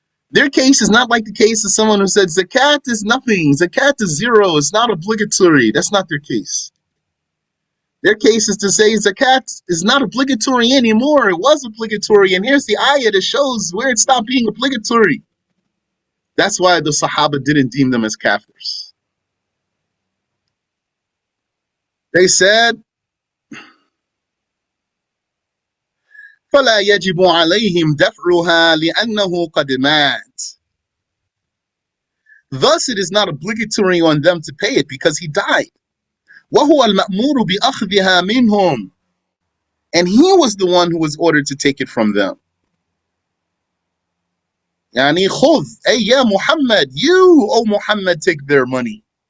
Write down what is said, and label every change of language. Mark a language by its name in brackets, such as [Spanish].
[English] Their case is not like the case of someone who said zakat is nothing, zakat is zero, it's not obligatory. That's not their case. Their case is to say zakat is not obligatory anymore. It was obligatory, and here's the ayah that shows where it stopped being obligatory. That's why the Sahaba didn't deem them as kafirs. They said, [Arabic] فَلَا يَجِبُ عَلَيْهِمْ دَفْعُهَا لِأَنَّهُ قَدْ مَاتَ. [English] Thus, it is not obligatory on them to pay it because he died. [Arabic] وَهُوَ الْمَأْمُورُ بِأَخْذِهَا مِنْهُمْ. [English] And he was the one who was ordered to take it from them. [Arabic] يعني خذ, [English] hey, yeah, Muhammad, you, oh Muhammad, take their money.